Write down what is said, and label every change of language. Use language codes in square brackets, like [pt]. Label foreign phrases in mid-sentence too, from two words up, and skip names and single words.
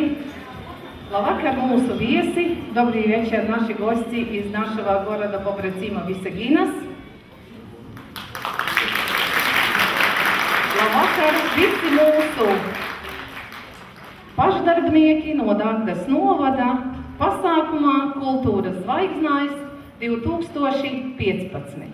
[lv] Labvakar, mūsu viesi. [ru] Добрый вечер, наши гости из нашего города побратима Visaginas. [lv] Labvakar, visi mūsu pašdarbnieki no Dagdas novada pasākumā Kultūras zvaigznājs 2015.